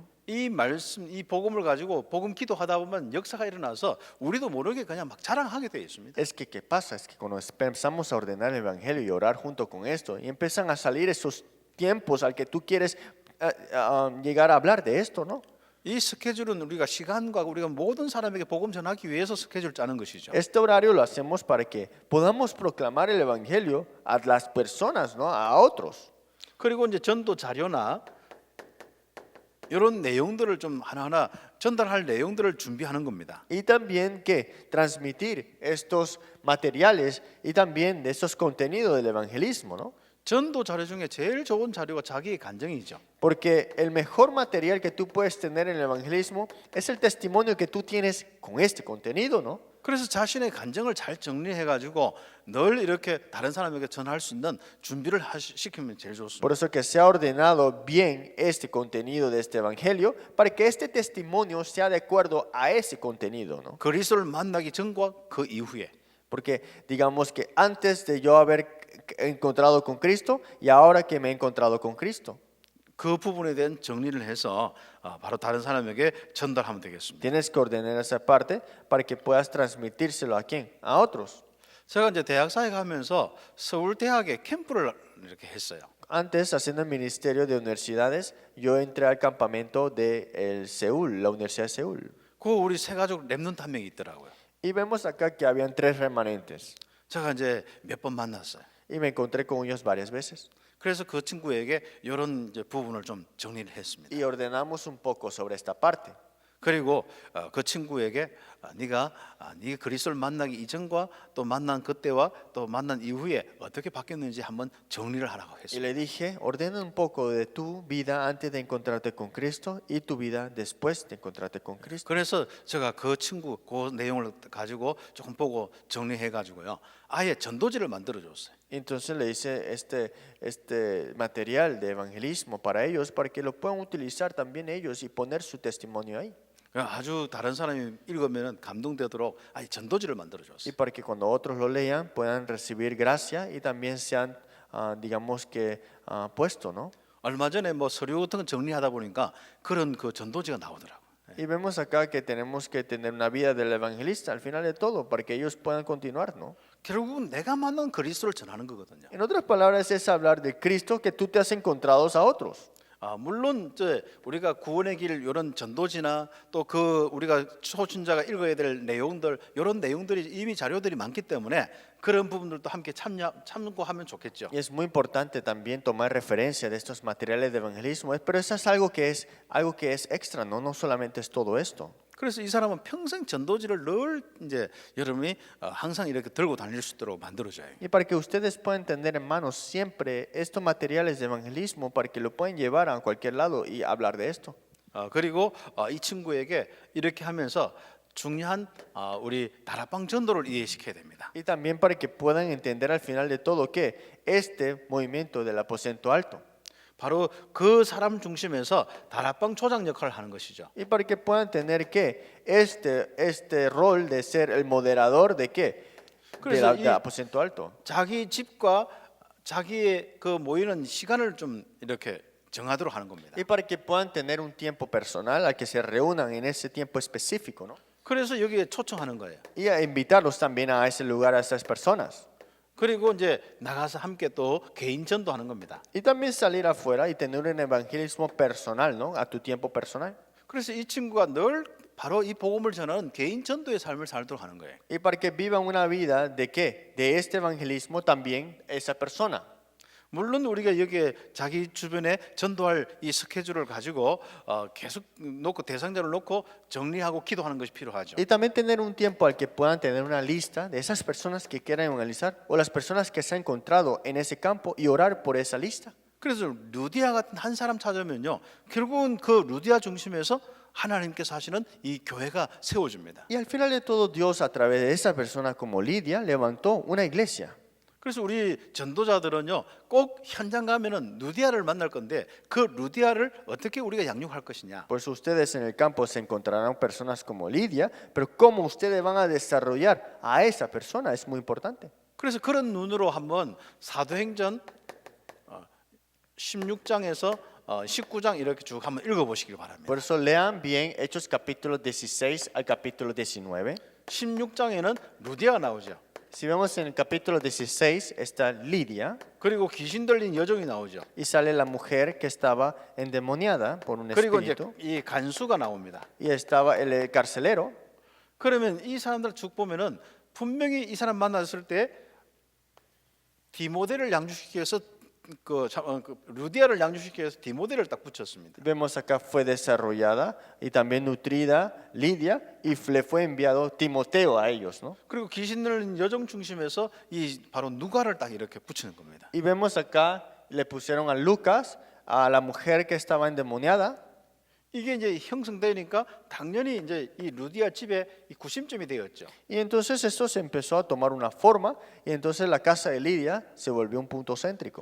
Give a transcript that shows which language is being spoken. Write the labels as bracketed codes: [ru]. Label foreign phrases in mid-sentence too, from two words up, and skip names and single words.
[ko] 이 말씀, 이 복음을 가지고 복음 기도하다 보면 역사가 일어나서 우리도 모르게 그냥 막 자랑하게 돼 있습니다. [es] Es que ¿qué pasa? Es que cuando empezamos a ordenar el evangelio y orar junto con esto y empiezan a salir esos tiempos al que tú quieres llegar a hablar de esto, ¿no? [ko] 이 스케줄은 우리가 시간과 우리가 모든 사람에게 복음 전하기 위해서 스케줄 짜는 것이죠. [es] Este horario lo hacemos para que podamos proclamar el evangelio a las personas, ¿no? A otros. [ko] 그리고 이제 전도 자료나 이런 내용들을 좀 하나하나 전달할 내용들을 준비하는 겁니다. [es] Y también que transmitir estos materiales y también de estos contenidos del evangelismo, ¿no? [ko] 전도 자료 중에 제일 좋은 자료가 자기의 간증이죠. [es] Porque el mejor material que tú puedes tener en el evangelismo es el testimonio que tú tienes con este contenido, ¿no? [ko] 그래서 자신의 간증을 잘 정리해 가지고 늘 이렇게 다른 사람에게 전할 수 있는 준비를 시키면 제일 좋습니다. [es] Por eso que se ha ordenado bien este contenido de este evangelio para que este testimonio sea de acuerdo a ese contenido, ¿no? [ko] 그리스도를 만나기 전과 그 이후에 [es] Porque digamos que antes de yo haber encontrado con Cristo y ahora que me he encontrado con Cristo. [ko] 그 부분에 대한 정리를 해서 바로 다른 사람에게 전달하면 되겠습니다. [es] Tienes que ordenar esa parte para que puedas transmitírselo a quién? A otros. [ko] 제가 이제 대학사에 가면서 서울 대학에 캠프를 이렇게 했어요. [es] Antes, haciendo el ministerio de universidades, yo entré al campamento de Seúl, la Universidad de Seúl. [ko] 그 우리 세 가족 렘넌트 한 명이 있더라고요. [es] Y vemos acá que habían 3 remanentes. [ko] 제가 이제 몇 번 만났어요. [es] Y me encontré con ellos varias veces. [ko] 그래서 그 친구에게 이런 이제 부분을 좀 정리를 했습니다. [es] y ordenamos un poco sobre esta parte. [ko] 그리고 그 친구에게 네가 그리스도를 만나기 이전과 또 만난 그때와 또 만난 이후에 어떻게 바뀌었는지 한번 정리를 하라고 [es] Y [ko] 했습니다. [es] le dije, ordena un poco de tu vida antes de encontrarte con Cristo y tu vida después de encontrarte con Cristo. [ko] 그래서 제가 그 친구 그 내용을 가지고 조금 보고 정리해 가지고요. 아예 전도지를 만들어 줬어요. [es] Entonces le hice este material de evangelismo para ellos, para que lo puedan utilizar también ellos y poner su testimonio ahí. [ko] 아주 다른 사람이 읽으면 감동되도록 아예 전도지를 만들어 [es] Y [ko] 줬어요. [es] para que cuando otros lo lean puedan recibir gracia y también sean, digamos que, puesto, ¿no? [ko] 얼마 전에 뭐 서류 같은 거 정리하다 보니까 그런 그 전도지가 나오더라고요. [es] Y vemos acá que tenemos que tener una vida del evangelista al final de todo, para que ellos puedan continuar, ¿no? [ko] 결국은 내가 만난 그리스도를 전하는 거거든요. [es] En otras palabras, es hablar de Cristo que tú te has encontrado a otros. [ko] 물론 우리가 구원의 길 이런 전도지나 또 그 우리가 초신자가 읽어야 될 내용들 이런 내용들이 이미 자료들이 많기 때문에 그런 부분들도 함께 참고하면 좋겠죠. [es] Y es muy importante también tomar referencia de estos materiales de evangelismo, pero eso es algo que es extra, ¿no? No solamente es todo esto. [ko] 그래서 이 사람은 평생 전도지를 늘 이제 여러분이 항상 이렇게 들고 다닐 수 있도록 만들어줘요. [es] Y para que ustedes puedan tener en manos siempre estos materiales de evangelismo, para que lo puedan llevar a cualquier lado y hablar de esto. [ko] 그리고 이 친구에게 이렇게 하면서 중요한 우리 다락방 전도를 이해시켜야 됩니다. [es] Y también para que puedan entender al final de todo que este movimiento del aposento alto, [ko] 바로 그 사람 중심에서 다락방 초장 역할을 하는 것이죠. [es] y para que puedan tener que este rol de ser el moderador de qué, [ko] 그래서 [es] del aposento alto. [ko] 자기 집과 자기의 그 모이는 시간을 좀 이렇게 정하도록 하는 겁니다. [es] Y para que puedan tener un tiempo personal al que se reúnan en ese tiempo específico, ¿no? [ko] 그래서 여기에 초청하는 거예요. [es] Y a invitarlos también a ese lugar, a esas personas. [ko] 그리고 이제 나가서 함께 또 개인 전도하는 겁니다. [es] Y también salir afuera y tener un evangelismo personal, ¿no? A tu tiempo personal. [ko] 그래서 이 친구가 늘 바로 이 복음을 전하는 개인 전도의 삶을 살도록 하는 거예요. [es] Y para que vivan una vida de qué? De este evangelismo también esa persona. [ko] 물론 우리가 여기에 자기 주변에 전도할 이 스케줄을 가지고 계속 놓고 대상자를 놓고 정리하고 기도하는 것이 필요하죠. [es] Y también tener un tiempo al que puedan tener una lista de esas personas que quieran evangelizar o las personas que se han encontrado en ese campo y orar por esa lista. [ko] 그래서 루디아 같은 한 사람 찾으면요, 결국은 그 루디아 중심에서 하나님께서 하시는 이 교회가 세워집니다. [es] Y al final de todo, Dios a través de esa persona como Lidia levantó una iglesia. [ko] 그래서 우리 전도자들은요, 꼭 현장 가면은 루디아를 만날 건데 그 루디아를 어떻게 우리가 양육할 것이냐. [es] Por eso ustedes en el campo se encontrarán personas como Lidia, pero cómo ustedes van a desarrollar a esa persona es muy importante. [ko] 그래서 그런 눈으로 한번 사도행전 16장에서 19장 이렇게 쭉 한번 읽어보시길 바랍니다. [es] Por eso lean bien Hechos capítulo 16 al capítulo 19. [ko] 16장에는 루디아가 나오죠. [es] Si vemos en el capítulo 16 está Lidia [ko] 그리고 귀신 들린 여종이 나오죠. [es] y sale la mujer que estaba endemoniada por un [ko] 그리고 이제 [es] espíritu [ko] 이 간수가 나옵니다. [es] y estaba el carcelero. [ko] 그러면 이 사람들 쭉 보면은 분명히 이 사람 만났을 때 디모데를 양육시키기 위해서 루디아를 양육시키기 위해서 디모데를 딱 붙였습니다. [es] Vemos acá fue desarrollada y también nutrida Lidia y le fue enviado Timoteo a ellos, ¿no? [ko] 그리고 귀신 들린 여종 중심에서 이 바로 누가를 딱 이렇게 붙이는 겁니다. [es] Y vemos acá le pusieron a Lucas, a la mujer que estaba endemoniada. [ko] 이게 이제 형성되니까 당연히 이제 이 루디아 집에 이 구심점이 되었죠. [es] Y entonces esto se empezó a tomar una forma y entonces la casa de Lidia se volvió un punto céntrico.